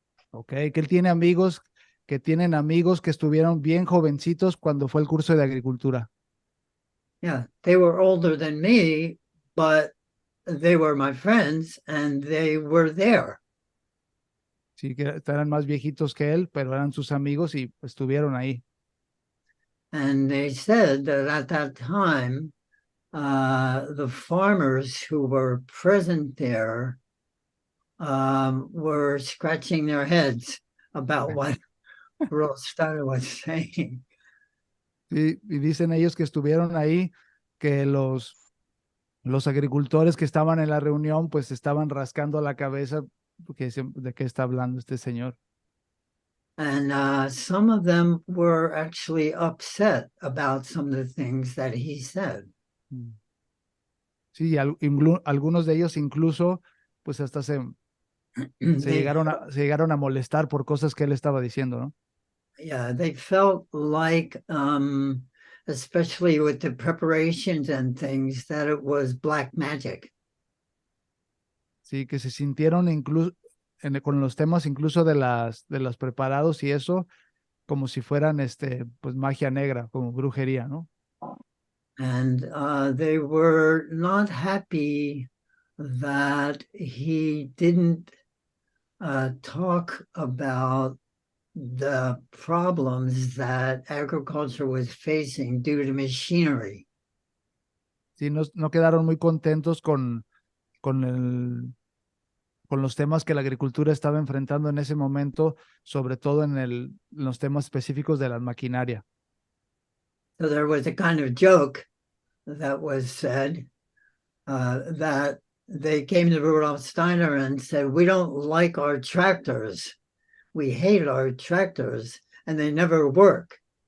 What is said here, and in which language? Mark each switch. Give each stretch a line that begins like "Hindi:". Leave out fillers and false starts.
Spanish: Ok, que él tiene amigos que tienen amigos que estuvieron bien jovencitos cuando fue el curso de agricultura.
English: Yeah, they were older than me, but they were my friends and they were there.
Spanish: Sí, que eran más viejitos que él, pero eran sus amigos y estuvieron ahí.
English: And they said that at that time, the farmers who were present there were scratching their heads about what Rostara was saying.
Spanish: Sí, y dicen ellos que estuvieron ahí, que los agricultores que estaban en la reunión, pues estaban rascando la cabeza, porque de qué está hablando este señor.
English: And some of them were actually upset about some of the things that he said.
Spanish: Sí, algunos de ellos incluso, pues hasta se
English: They,
Spanish: llegaron a molestar por cosas que él estaba diciendo, ¿no?
English: yeah, they felt like, especially with the preparations and things, that it was black magic.
Spanish: Sí, que se sintieron incluso con los temas incluso de los preparados y eso, como si fueran pues magia negra, como brujería, ¿no?
English: And they were not happy that he didn't talk about the problems that agriculture was facing due to machinery.
Spanish: Sí, no quedaron muy contentos con con los temas que la agricultura estaba enfrentando en ese momento, sobre todo en los temas específicos de la maquinaria.
English: So there was a kind of joke that was said that they came to Rudolf Steiner and said, "We don't like our tractors. We hate our tractors, and they never work."